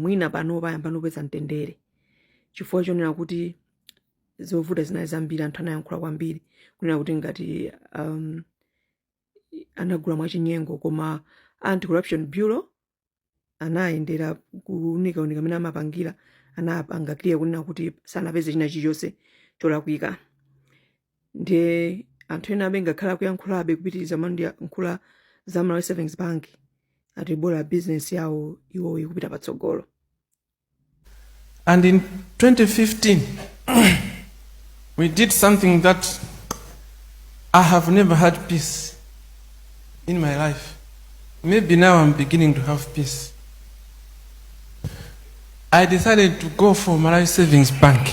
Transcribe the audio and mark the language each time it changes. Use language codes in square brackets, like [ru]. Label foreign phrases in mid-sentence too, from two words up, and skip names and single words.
[ny] Mwina pano payamba kupeza mtendere chifukwa chonena kuti zovuta zinali zambiri, anthu anayankhula kwambiri kunena kuti ngati anagula mwachinyengo, koma Anti-Corruption Bureau anayendera kuunika amene amapangira, anapanga clear kunena kuti sanapeze china chilichonse cholakwika. Ndiye anthu ena abe ngakhala kuyankhulabe kupitiriza mandiyankhula za Malawi Savings Bank ati bola business yawo iwo ikupita patsogolo. [en] And in 2015 we did something that I have never had peace in my life. Maybe now I'm beginning to have peace. I decided to go for Malawi Savings Bank.